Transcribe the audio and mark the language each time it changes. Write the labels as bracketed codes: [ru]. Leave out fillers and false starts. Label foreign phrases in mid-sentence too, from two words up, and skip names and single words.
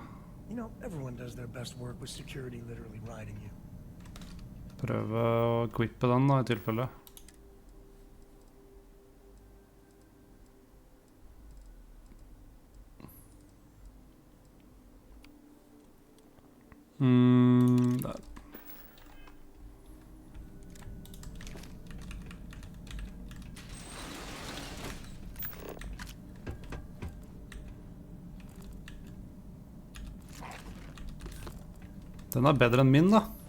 [en] You know, everyone does their best work with security literally riding you. [no] Prøve å equippe den da, i tilfelle. Der. Den er bedre enn min, da.